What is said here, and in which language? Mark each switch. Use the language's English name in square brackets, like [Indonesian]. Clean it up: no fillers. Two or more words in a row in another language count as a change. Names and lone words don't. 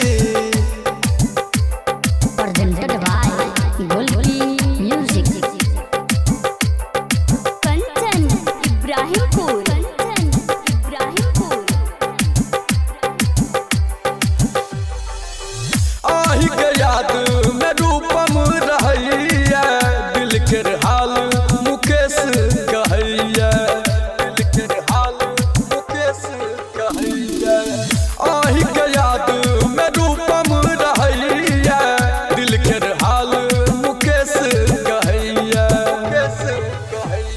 [English] Presented by Golki Music। [Maithili] कंचन इब्राहिमपुर, कंचन इब्राहिमपुर। आही के याद में रूपम रहैया, दिल केर हाल मुकेश कहैया, दिल केर हाल मुकेश कहैया। आही के याद में रूपम रहैया, दिल केर हाल मुकेश कहैया, मुकेश कहैया।